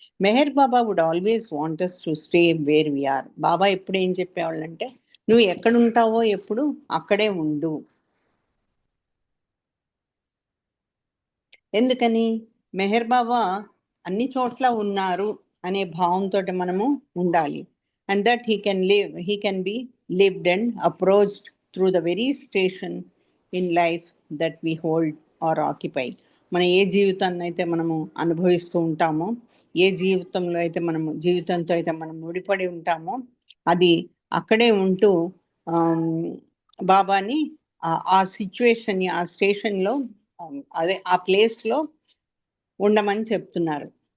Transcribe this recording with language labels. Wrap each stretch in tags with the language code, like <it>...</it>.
<en>Meher Baba would always want us to stay where we are.</en> <te>బాబా ఎప్పుడు ఏం చెప్పేవాళ్ళంటే, నువ్వు ఎక్కడ ఉంటావో ఎప్పుడు అక్కడే ఉండు. ఎందుకని? మెహర్ బాబా అన్ని చోట్ల ఉన్నారు అనే భావంతో మనము ఉండాలి.</te> <en>And that he can be lived and approached through the very station in life that we hold or occupy.</en> <te>మనం ఏ జీవితాన్ని అయితే మనము అనుభవిస్తూ ఉంటామో, ఏ జీవితంలో అయితే జీవితంతో అయితే మనం ముడిపడి ఉంటామో, అది అక్కడే ఉంటూ బాబాని ఆ సిచ్యువేషన్ని, ఆ స్టేషన్లో, అదే ఆ ప్లేస్లో ఉండమని చెప్తున్నారు.</te>